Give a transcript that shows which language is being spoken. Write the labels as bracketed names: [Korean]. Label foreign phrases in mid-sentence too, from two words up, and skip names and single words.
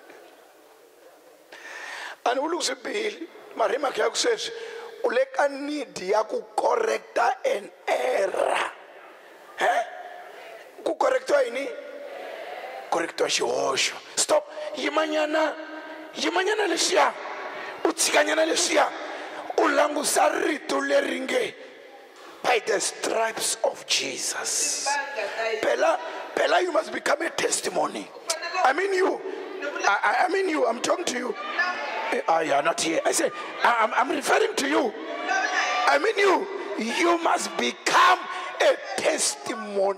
[Tsonga] A ni vuli ku swi bihile mara hi mhaka ya ku sweswi u le ka need ya ku correcta [English] an error. [Tsonga] Ku correctiwa yini? Correctiwa xihoxo. Stop. Yimanyana leswiya u tshikanyana leswiya u langusa rito leri nge [English] by the stripes of Jesus. Phela you must become a testimony. I mean you, I'm talking to you. You are not here. I say, I'm referring to you. I mean you. You must become a testimony.